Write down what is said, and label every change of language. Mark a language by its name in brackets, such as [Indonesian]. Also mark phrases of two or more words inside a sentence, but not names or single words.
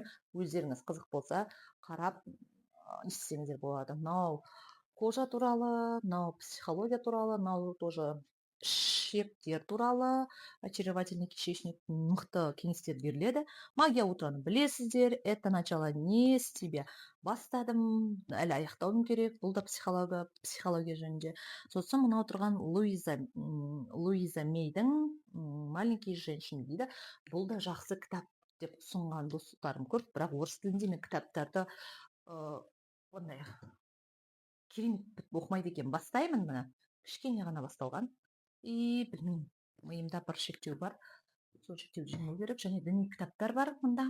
[Kazakh] Өздеріңіз қызық болса, қарап естісеңіздер болады. Мынау кожа туралы, мынау психология туралы, мынау тоже ішектер туралы, очаровательный кишечник мықты кеңестер беріледі. Магия утраны білесіздер, это начало не с тебя. Бастадым, әлі аяқтауым керек. Бұл да психология жөнінде. Сосын мынау тұрған Луиза Мейдің маленькие женщины дейді. Бұл да жақсы кітап деп ұсынған достарым көп, бірақ орыс тілінде мен кітаптарды ондай керемет оқымайды екен. Бастаймын, мына кішкене ғана басталған. Білмеймін, миымда бір шектеу бар. Сол шектеуді жеңу керек. Және діни кітаптар бар мұнда.